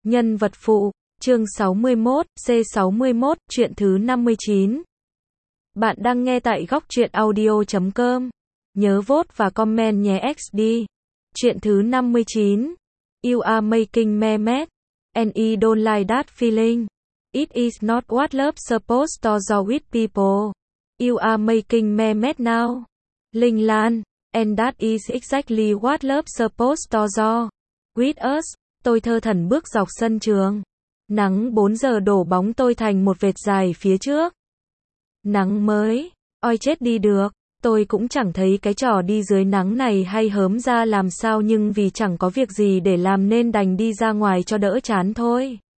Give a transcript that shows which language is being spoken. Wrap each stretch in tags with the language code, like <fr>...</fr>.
<vi>Nhân vật phụ, chương 61, C61, chuyện thứ 59. Bạn đang nghe tại góc truyện audio.com. Nhớ vote và comment nhé XD. Chuyện thứ 59.</vi> <en>You are making me mad. And I don't like that feeling. It is not what love supposed to do with people. You are making me mad now. Linh Lan. And that is exactly what love supposed to do with us.</en> <vi>Tôi thơ thẩn bước dọc sân trường. Nắng 4 giờ đổ bóng tôi thành một vệt dài phía trước. Nắng mới. Ôi chết đi được. Tôi cũng chẳng thấy cái trò đi dưới nắng này hay hớm ra làm sao, nhưng vì chẳng có việc gì để làm nên đành đi ra ngoài cho đỡ chán thôi.</vi>